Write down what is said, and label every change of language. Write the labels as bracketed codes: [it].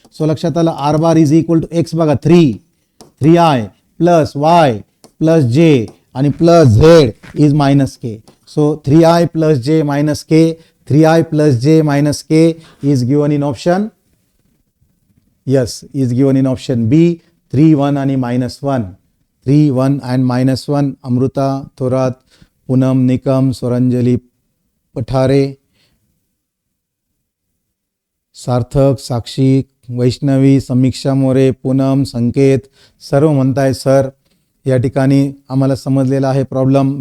[en] So लक्षात आलं, R bar is equal to x बघा 3i + y + j आणि +z is -k. So 3i + j - k, 3i + j - k is given in option, yes, is given in option B, 3, 1 आणि -1. 3, 1 and -1. [mr] Amruta Thorat, Poonam Nikam, Swaranjali Pathare, सार्थक, साक्षी, वैष्णवी, समीक्षा मोरे, पूनम, संकेत सर्व म्हणताय sir या ठिकाणी आम्हाला समजलेला आहे प्रॉब्लेम.